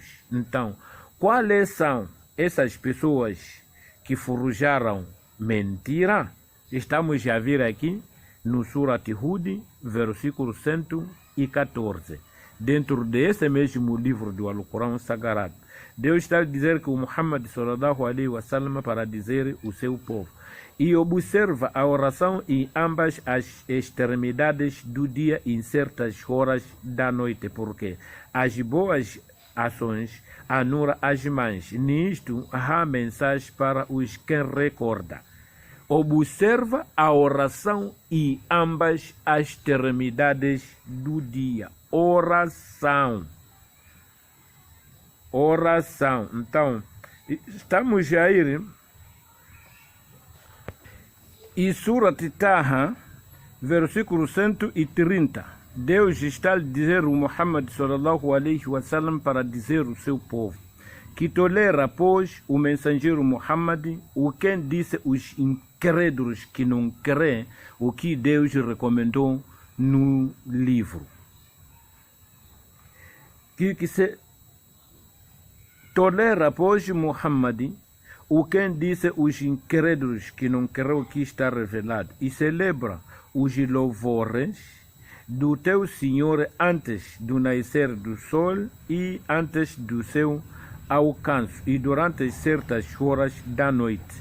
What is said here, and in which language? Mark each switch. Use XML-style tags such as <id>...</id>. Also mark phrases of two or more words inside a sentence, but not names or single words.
<pt>Então, quais são essas pessoas que forjaram mentira? Estamos a ver aqui no Surat Hud, versículo 114. Dentro desse mesmo livro do Alcorão Sagrado, Deus está a dizer que o Muhammad</pt> <ar>صلى الله عليه وسلم</ar> <pt>para dizer o seu povo, e observa a oração em ambas as extremidades do dia em certas horas da noite, porque as boas ações anulam as mães. Nisto há mensagem para os que recorda. Observa a oração em ambas as extremidades do dia. Oração. Então, estamos a ir e Surat Taha, versículo 130. Deus está a dizer o Muhammad</pt> <ar>صلى الله عليه وسلم</ar> <pt>para dizer o seu povo que tolera, pois, o mensageiro Muhammad, o quem disse os incrédulos que não creem o que Deus recomendou no livro. Que se tolera, pois, Muhammad, o quem disse os incrédulos que não creem o que está revelado, e celebra os louvores do teu Senhor antes do nascer do sol e antes do seu alcance, e durante certas horas da noite.</pt>